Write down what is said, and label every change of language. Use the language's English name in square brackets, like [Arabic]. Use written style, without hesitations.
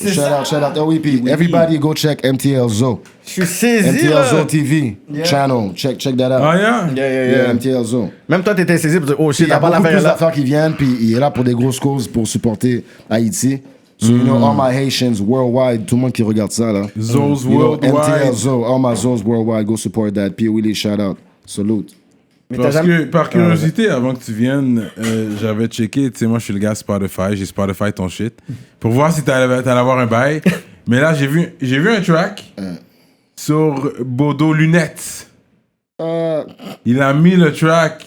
[English] Shout out. [French] Oh oui, puis [English] everybody go check MTL Zo. [French] Je suis saisi, [English] MTL [French] là. [English] Zo TV channel. Check that out. Ah, yeah, MTL Zo. [French] Même toi, t'étais saisi pour dire, [English] oh shit, [French] il y a beaucoup plus d'affaires qui viennent, puis il est là pour des grosses causes pour supporter Haïti. [English] So, all my Haitians worldwide, [French] tout le monde qui regarde ça, là. [English] Zo's worldwide. MTL Zo, all my Zo's worldwide, go support that. [French] Puis Willie, shout out. Salute. Par curiosité, avant que tu viennes, j'avais checké, tu sais, moi je suis le gars Spotify, j'ai Spotify ton shit, pour voir si t'allais avoir un bail. Mais là, j'ai vu un track sur Bodo Lunettes. Il a mis le track